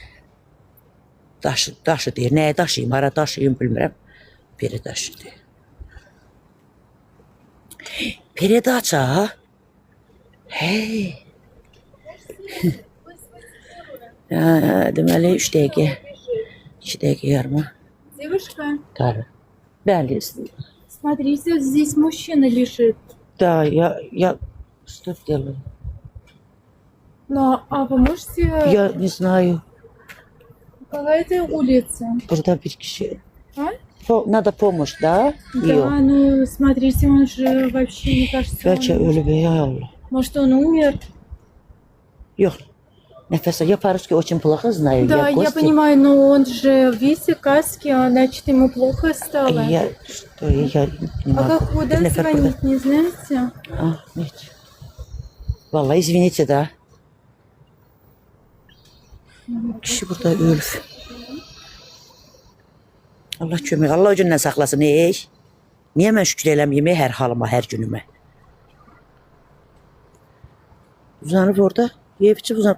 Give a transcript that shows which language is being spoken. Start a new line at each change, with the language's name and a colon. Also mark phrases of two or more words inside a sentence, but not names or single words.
Azerbaijani: Daşı deyir, nəyə daşıyım, hara daşıyım bilmirəm. Peretaşı deyir. Передача. Hey. Deməli 3 dəqiqə. 2 dəqiqə yarıma.
Russian: Девушка,
Azerbaijani: Tabii. Bəli.
Russian: смотрите, здесь мужчина лежит. Да, я что делаю? Но, а вы можете... Я не знаю. Какая-то улица.
Azerbaijani: Burada bir kişi.
Russian: А? Надо помощь, да? Да, ну, смотрите, он же вообще, мне кажется,
Turkish: Belki ölü be, ya Allah.
Russian: может, он умер.
Turkish: Yok. Nefes
Russian: я по-русски очень плохо знаю. Да, я Костя. понимаю, но он же, видите, каски, а значит, ему плохо стало. Я не А могу. как куда
Azerbaijani: Bir nefer burada.
Russian: звонить, не знаете? Нет. Vallahi извините, да.
Azerbaijani: Kişi burada ölüb. Allah kömək, Allah o gündən saxlasın, Niyə mən şükür eləməyim hər halıma, hər günümə? Uzanıb orada, yevçi uzanıb.